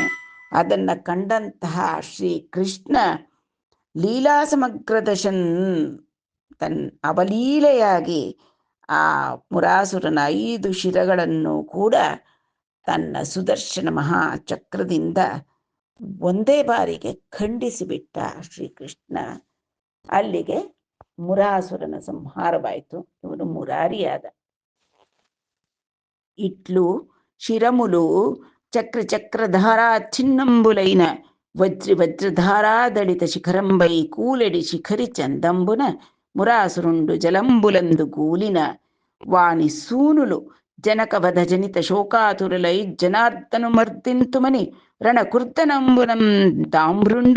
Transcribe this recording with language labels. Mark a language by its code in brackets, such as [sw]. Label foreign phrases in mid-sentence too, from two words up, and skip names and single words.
[kn] ಅದನ್ನ ಕಂಡಂತಹ ಶ್ರೀ ಕೃಷ್ಣ ಲೀಲಾ ಸಮಗ್ರದಶನ್ ಅವಲೀಲೆಯಾಗಿ ಆ ಮುರಾಸುರನ 5 ಶಿರಗಳನ್ನು ಕೂಡ ತನ್ನ ಸುದರ್ಶನ ಮಹಾಚಕ್ರದಿಂದ ಒಂದೇ ಬಾರಿಗೆ ಖಂಡಿಸಿಬಿಟ್ಟ ಶ್ರೀಕೃಷ್ಣ. ಅಲ್ಲಿಗೆ ಮುರಾಸುರನ ಸಂಹಾರವಾಯಿತು. ಇವನು ಮುರಾರಿಯಾದ. [te] ఇట్లు శిరములు చక్ర చక్రధారా చిన్నంబులైన వజ్రి వజ్రధారాదళిత శిఖరంబై కూలెడి శిఖరి చందంబున మురాసురుండు జలంబులందు గూలిన వాని సూనులు జనకవధ జనిత శోకాతురులై జనార్దను మర్దింతుమని రణకుర్దనంబునం దామ్రుండు